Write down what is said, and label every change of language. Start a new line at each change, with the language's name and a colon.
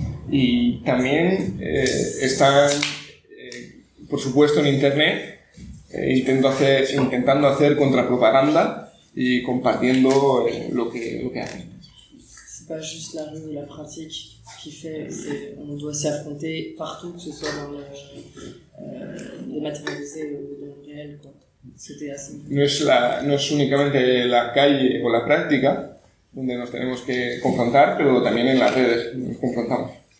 Spanish: Y también están, por supuesto, en Internet intentando hacer contrapropaganda y compartiendo lo que hacen.
French: Pas juste la rue ou la pratique qui fait, c'est on doit s'affronter partout, que ce soit dans le dématérialisé ou dans le réel, quoi. C'était assez.
Spanish: No es únicamente la calle o la práctica donde nos tenemos que confrontar, pero también en las redes nos confrontamos.